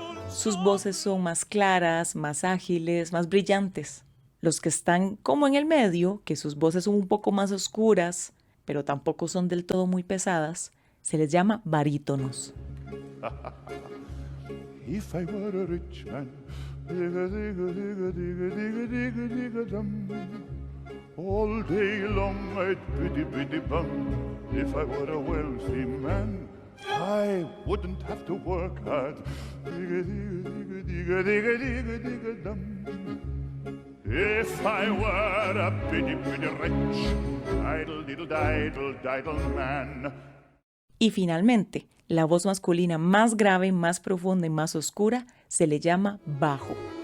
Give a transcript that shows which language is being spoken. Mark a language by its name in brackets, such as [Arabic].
[Spanish] Sus voces son más claras, más ágiles, más brillantes. Los que están como en el medio, que sus voces son un poco más oscuras, pero tampoco son del todo muy pesadas, se les llama barítonos. [English] If I were a rich man, digga, digga, digga, digga, digga, digga, digga, dum. All day long I'd biddy, biddy, bum. If I were a wealthy man, I wouldn't have to work hard. Digga, digga, digga, digga, digga, digga, dum. If I were a biddy, biddy rich, idle, diddle, diddle, diddle man. [Spanish] Y finalmente, la voz masculina más grave, más profunda y más oscura se le llama bajo.